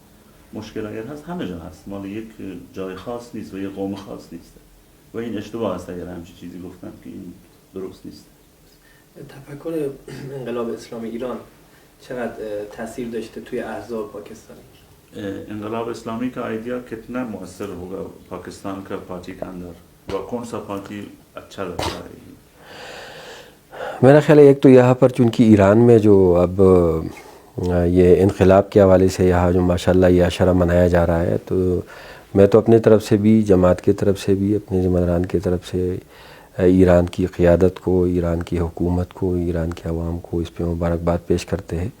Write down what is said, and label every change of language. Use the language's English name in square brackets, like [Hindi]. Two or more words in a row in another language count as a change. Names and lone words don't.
[Persian] مشکل اگر هست همه جا هست، مال یک جای خاص نیست و یک قوم خاص نیست و این اشتباه است اگر همچین چیزی گفتن که این درست نیست. تفکر انقلاب اسلامی ایران چقدر تاثیر داشته توی احزاب پاکستانی؟ [Urdu] انقلاب اسلامی کا آئیڈیا کتنا مؤثر ہوگا پاکستان کا پارٹی کے اندر و کون سا پارٹی اچھا لگتا ہے؟ میرا خیال ہے ایک تو یہاں پر چونکہ ایران میں جو اب یہ انقلاب کے حوالے سے یہاں جو ماشاءاللہ یہ عشرہ منایا جا رہا ہے، تو میں تو اپنی طرف سے بھی، جماعت کی طرف سے بھی، اپنے ذمہ کی طرف سے ایران کی قیادت کو، ایران کی حکومت کو، ایران کے عوام کو اس پہ مبارکباد پیش کرتے ہیں.